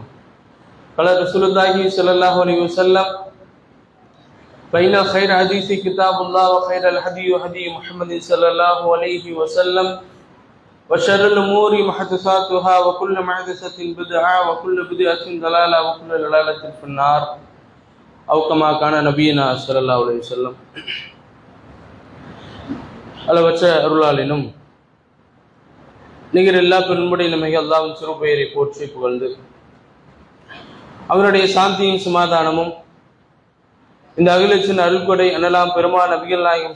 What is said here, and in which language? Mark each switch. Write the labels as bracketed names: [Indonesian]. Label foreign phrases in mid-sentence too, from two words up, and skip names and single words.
[Arabic] قال رسول الله صلى الله عليه وسلم: فإن خير حديث كتاب الله وخير الهدي هدي محمد صلى الله عليه وسلم وشر الأمور محدثاتها وكل محدثة بدعة وكل بدعة ضلالة وكل ضلالة في النار أو كما كان نبينا صلى الله عليه وسلم. [Tamil] அளவற்ற அருளாளினும் நிகரில்லா பெரும்புடைய நம்மை அல்லாஹ்வின் சிறப்பெயரை போற்றி புகழ்ந்து அவருடைய சாந்தியும் சமாதானமும் இந்த அகிலத்தின் அருள்கொடை அன்னலாம் பெருமான் நபிகள் நாயகம்